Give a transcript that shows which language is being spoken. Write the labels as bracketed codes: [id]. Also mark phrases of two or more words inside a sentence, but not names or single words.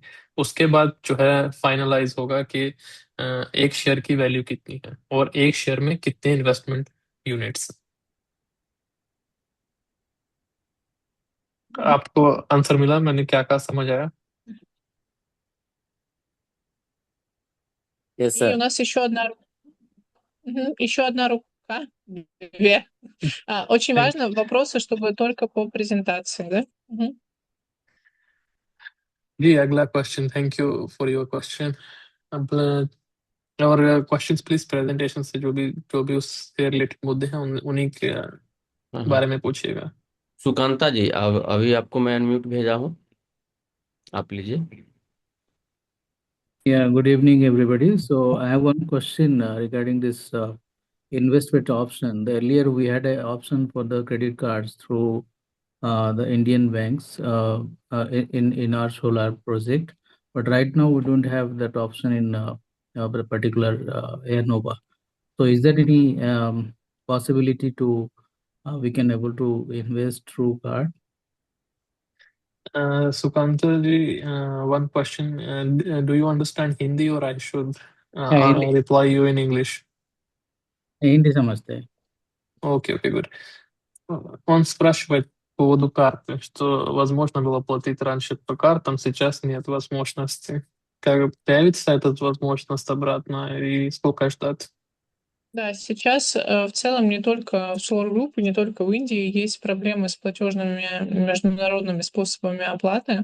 [hi] उसके बाद जो है फाइनलाइज होगा कि एक शेयर की वैल्यू कितनी है और एक शेयर में कितने [en] investment units. [hi] आपको आंसर मिला? मैंने क्या कहा, समझ आया? [en] Yes, [ru] И [en] sir. [ru] у нас еще одна рука. Две. Очень [en] Thank [ru] важно вопросы, чтобы только по презентации, да? Мгм. [hi] जी अगला क्वेश्चन। [en] thank you for your question. [hi] अब और [en] questions please presentation [hi] से जो भी उससे रिलेटेड मुद्दे हैं उन्हीं के बारे में पूछिएगा। सुकांता जी, अब अभी आपको मैं अनम्यूट भेजा हूँ, आप लीजिए। [en] Yeah, good evening, everybody. So I have one question regarding this investment option. Earlier, we had an option for the credit cards through the Indian banks in our solar project, but right now we don't have that option in the particular Airnova. So is there any possibility to we can able to invest through card? Sukanta ji, one question. Do you understand Hindi or I should Hindi reply you in English? [hi] हिंदी समझते हैं। [en] Okay, good. [ru] Он спрашивает, поводу карты, что возможно было платить раньше по картам, сейчас нет возможности. Как появится эта возможность обратно и сколько ждать? Да, сейчас в целом не только в Solar Group, и не только в Индии есть проблемы с платежными международными способами оплаты.